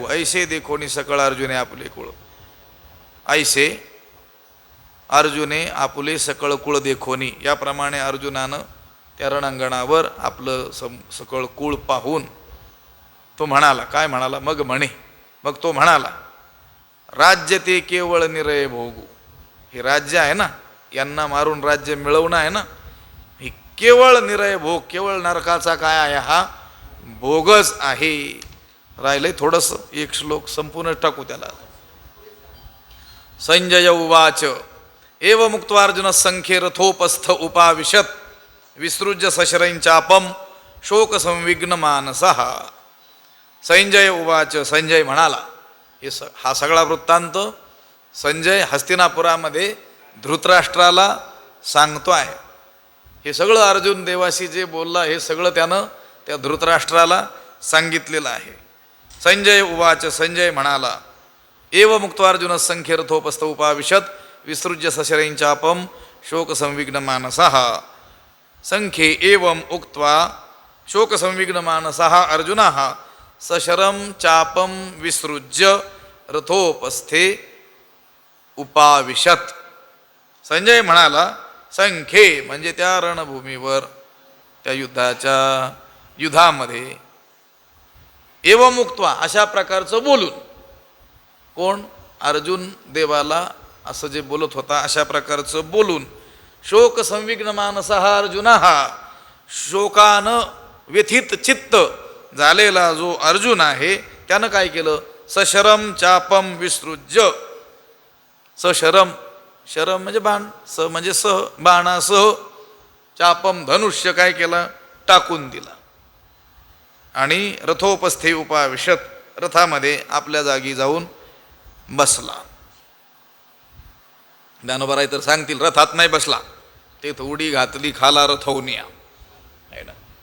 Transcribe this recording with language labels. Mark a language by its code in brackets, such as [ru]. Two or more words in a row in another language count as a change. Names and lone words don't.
[mr] ऐसे देखोनी सकळ अर्जुने आपुले कुळ. ऐसे अर्जुने आपुले सकळ कुळ देखोनी, याप्रमाणे अर्जुनानं त्या रणांगणावर आपलं सकळ कुळ पाहून तो म्हणाला, काय म्हणाला, मग तो म्हणाला, राज्य ते केवळ निरय भोगू. हे राज्य आहे ना, यांना मारून राज्य मिळवणं आहे ना, हे केवळ निरय भोग, केवळ नरकाचा काय आहे, हा भोगच आहे. राहिलंय थोडंसं, एक श्लोक संपूर्ण टाकू त्याला. [sa] संजय उवाच एव मुक्त्वार्जुन संख्ये रथोपस्थ उपाविशत विसृज्य सशरैंचापम शोक संविघ्न मानसः. संजय उवाच, [mr] संजय म्हणाला. हा सगळा वृत्तांत संजय हस्तिनापुरामध्ये धृतराष्ट्राला सांगतो आहे. हे सगळं अर्जुन देवाशी जे बोलला, हे सगळं त्यानं त्या धृतराष्ट्राला सांगितलेलं आहे. [sa] संजय उवाच, [mr] संजय म्हणाला, [sa] एव मुक्त्वार्जुन संख्ये रथोपस्थ उपाविशत विसृज्य सशरैंचापम शोक संविघ्न मानसः. संख्ये एवं उक्त्वा शोक संविघ्न मानसः अर्जुनः सशरम चापम विसृज्य रथोपस्थे उपाविशत. [mr] संजय म्हणाला, संख्ये म्हणजे त्या रणभूमीवर, त्या युद्धामध्ये [sa] एवं मुक्त्वा [mr] अशा प्रकारचं बोलून. कोण? अर्जुन देवाला असं जे बोलत होता अशा प्रकारचं बोलून. [sa] शोक संविघ्न मानसः अर्जुनः, [mr] शोकानं व्यथित चित्त झालेला जो अर्जुन आहे त्यानं काय केलं, [sa] सशरम चापम विसृज्य. [mr] सशरम, शरम म्हणजे बाण, स म्हणजे सह, बाणासह, चापम धनुष्य काय केलं, टाकून दिला. आणि [sa] रथोपस्थे उपाविशत, [mr] रथामध्ये आपल्या जागी जाऊन बसला. ज्ञानोबा तर सांगतील, रथात नाही बसला, ते उडी घातली खाला रथवनिया, आहे ना.